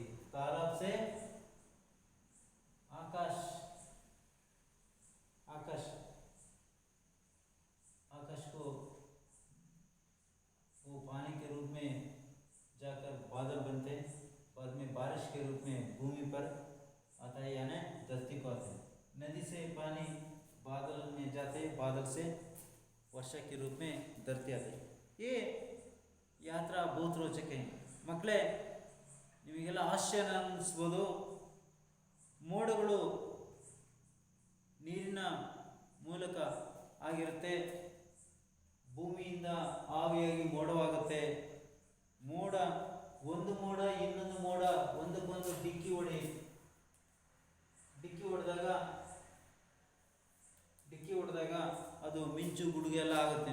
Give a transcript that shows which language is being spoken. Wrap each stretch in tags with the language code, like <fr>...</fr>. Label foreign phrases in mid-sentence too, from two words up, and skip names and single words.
<hi>तालाब से आकाश, आकाश, आकाश को वो पानी के रूप में जाकर बादल बनते, बाद में बारिश के रूप में भूमि पर आता है, यानी धरती को आते हैं. नदी से पानी बादल में जाते, बादल से वर्षा के रूप में धरती आते. ये यात्रा बहुत रोचक है.</hi> <kn>ಮಕ್ಕಳೇ, ನಿಮಗೆಲ್ಲ ಆಶ್ಚರ್ಯ ಅನ್ನಿಸ್ಬೋದು. ಮೋಡಗಳು ನೀರಿನ ಮೂಲಕ ಆಗಿರುತ್ತೆ, ಭೂಮಿಯಿಂದ ಆವಿಯಾಗಿ ಮೋಡವಾಗುತ್ತೆ. ಮೋಡ, ಒಂದು ಮೋಡ ಇನ್ನೊಂದು ಮೋಡ ಒಂದಕ್ಕೊಂದು ಡಿಕ್ಕಿ ಹೊಡೆದಾಗ ಅದು ಮಿಂಚು ಗುಡುಗು ಎಲ್ಲ ಆಗುತ್ತೆ.</kn>